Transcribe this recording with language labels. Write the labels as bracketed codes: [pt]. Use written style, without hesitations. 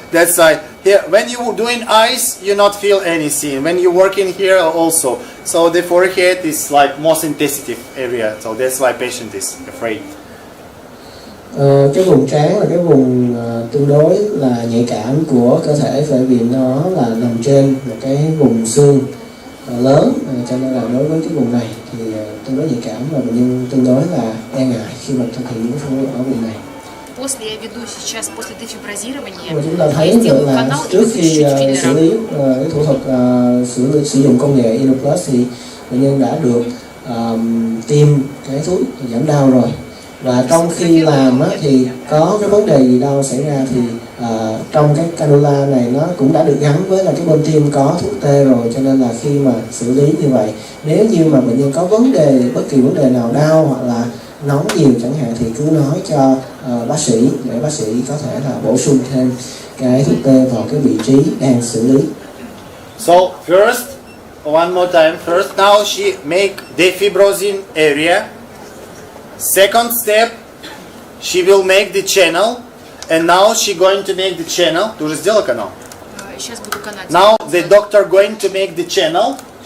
[en] That's why here when you doing eyes you not feel anything. When you working here also, so the forehead is like more sensitive area. So that's why patient is afraid. [vi] Cái vùng trán là cái vùng tương đối là nhạy cảm của cơ thể, bởi vì nó là nằm trên một cái vùng xương lớn, cho nên là đối với cái vùng này thì tương đối nhạy cảm và bệnh nhân tương đối là e ngại khi mà thực hiện những phẫu thuật ở vùng này. [ru] После я веду сейчас после дефиброзирования. [vi] Và chúng ta thấy được là trước khi xử lý cái thủ thuật sử dụng công nghệ INNOPLUS thì bệnh nhân đã được tiêm cái thuốc giảm đau rồi. Và trong khi làm thì có cái vấn đề gì đâu xảy ra thì trong cái cannula này nó cũng đã được gắn với là cái bên tiêm có thuốc tê rồi, cho nên là khi mà xử lý như vậy, nếu như mà bệnh nhân có vấn đề, bất kỳ vấn đề nào đau hoặc là nóng nhiều chẳng hạn thì cứ nói cho bác sĩ để bác sĩ có thể là bổ sung thêm cái thuốc tê vào cái vị trí đang xử lý. [en] So first, one more time. First, now she make defibrozin area. Second step, she will make the channel, and now she going to make the channel. [ru] Ты уже сделала канал? Сейчас буду канал. [en] Now the doctor going to make the channel.